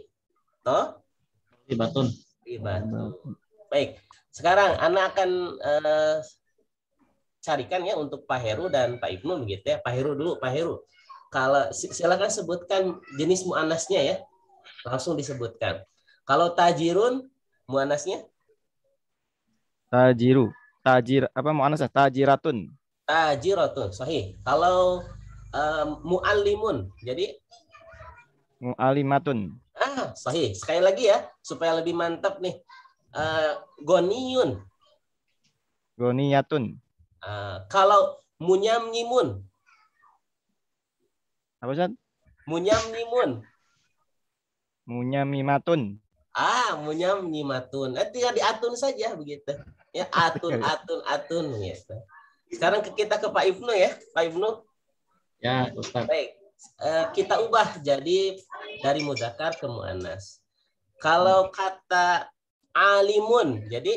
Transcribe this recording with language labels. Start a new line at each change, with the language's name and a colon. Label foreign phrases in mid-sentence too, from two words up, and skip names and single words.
Indonesian: tobibatun. Baik. Sekarang Ana akan carikan ya untuk Pak Heru dan Pak Ibnu begitu ya. Pak Heru dulu, Pak Heru. Kalau silakan sebutkan jenis muannasnya ya. Langsung disebutkan. Kalau tajirun muannasnya? Apa muannas? Tajiratun.
Arabic: Tajiratun, sahih.
Indonesian: Kalau muallimun jadi mualimatun. Sahih. Sekali lagi ya supaya lebih mantap nih. Goniyun. Goniyatun. Kalau munyamnyimun. Apa Ustaz? Munyamnyimun. Munyamimatun. Munyamimatun. Tinggal diatun saja begitu. Ya, atun gitu. Sekarang kita ke Pak Ibnu ya, Pak Ibnu. Ya, Ustaz. Baik. Kita ubah jadi dari mudzakkar ke muannas. Kalau kata alimun jadi